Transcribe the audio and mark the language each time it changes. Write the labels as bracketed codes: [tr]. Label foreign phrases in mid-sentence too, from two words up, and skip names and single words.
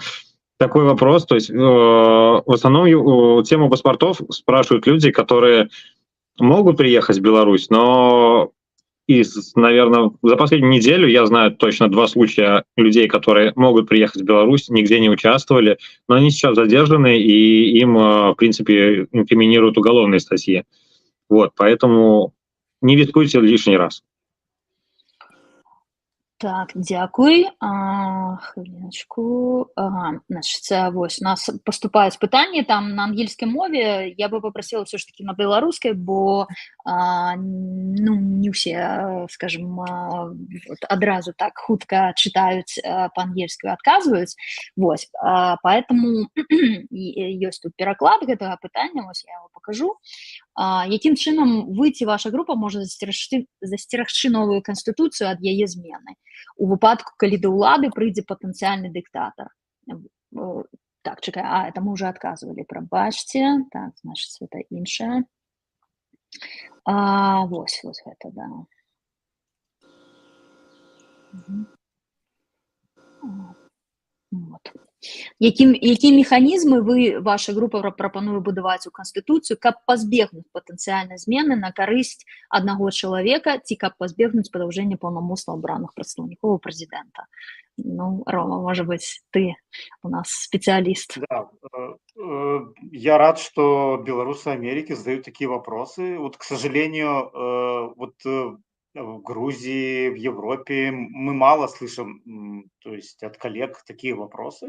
[ru] Такой вопрос, то есть в основном тему паспортов спрашивают люди, которые могут приехать в Беларусь, но, наверное, за последнюю неделю я знаю точно 2 случая людей, которые могут приехать в Беларусь, нигде не участвовали, но они сейчас задержаны, и им, в принципе, инкриминируют уголовные статьи. Вот, поэтому не рискуйте лишний раз. [be] Так, дзякуй. Хвіліначку. Значыць, вось, у нас паступаюць пытанні там на ангельскай мове. [ru] Я бы попросила все ж таки [be] на беларускай, бо ну, не ўсе, скажем, адразу так хутка чытаюць па-ангельску і адказваюць. Вось, поэтому ёсць тут пераклад гэтага пытання, вось я [ru] его покажу. [be] Якім чынам вы ці ваша група можа засцерагчы новую канстытуцыю ад яе змены у выпадку, калі да ўлады прыйдзе патэнцыяльны дыктатар? Так, чакай, [ru] это мы уже [be] адказвалі, прабачце. Так, значыць, это іншае. Вось гэта, да. [ru] Вот. [be] Які механізмы вы, ваша група, прапануе будаваць у канстытуцыю, каб пазбегнуць патэнцыяльнай змены на карысць аднаго чалавека, ці каб пазбегнуць падаўжэння паўнамоцтваў абраных прадстаўнікоў прэзідэнта? [ru] Ну, Рома, может быть, ты у нас специалист. Да, я рад, что белорусы Америки задают такие вопросы. Вот, к сожалению, вот в Грузии, в Европе мы мало слышим то есть от коллег такие вопросы.